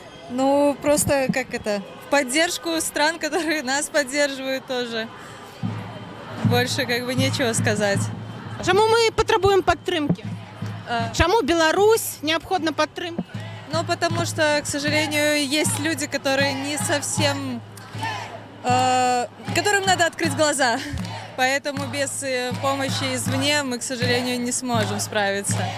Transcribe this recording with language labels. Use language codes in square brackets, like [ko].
[ru] Ну, просто как это, в поддержку стран, которые нас поддерживают тоже. Больше как бы нечего сказать. [be] Чаму мы патрабуем падтрымкі? Чаму Беларусь неабходна падтрымка? [ru] Ну, потому что, к сожалению, есть люди, которые не совсем... которым надо открыть глаза. Поэтому без помощи извне мы, к сожалению, не сможем справиться.